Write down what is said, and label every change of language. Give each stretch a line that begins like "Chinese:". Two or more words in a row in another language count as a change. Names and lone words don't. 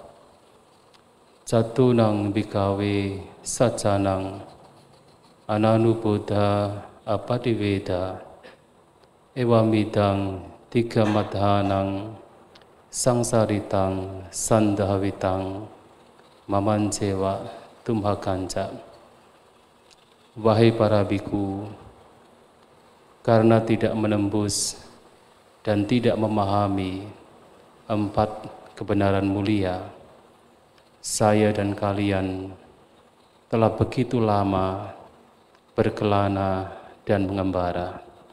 Pali: Catunang bhikkhave saccanang ananubuddha apadiweda ewamidang tiga madhanang sangsaritang sandhavitang mamancewa tumhakanca.
Indonesian: Wahai para biku, karena tidak menembus dan tidak memahami empat kebenaran mulia, saya dan kalian telah begitu lama berkelana dan mengembara.